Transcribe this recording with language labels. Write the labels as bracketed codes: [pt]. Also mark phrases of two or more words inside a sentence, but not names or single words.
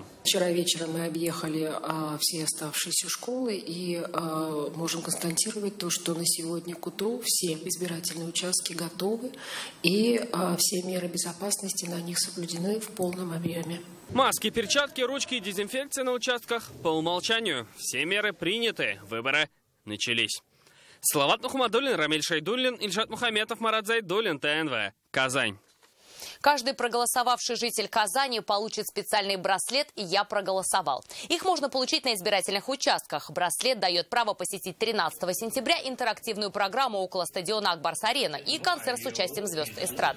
[ru] Вчера вечером мы объехали все оставшиеся школы и можем констатировать то, что на сегодня к утру все избирательные участки готовы и все меры безопасности на них соблюдены в полном объеме. Маски, перчатки, ручки и дезинфекция на участках по умолчанию. Все меры приняты. Выборы начались. Салават Мухаммадуллин, Рамиль Шайдуллин, Ильшат Мухаметов, Марат Зайдуллин, ТНВ. Казань. Каждый проголосовавший житель Казани получит специальный браслет «Я проголосовал». Их можно получить на избирательных участках. Браслет дает право посетить 13 сентября интерактивную программу около стадиона Акбарс-Арена и концерт с участием звезд эстрады.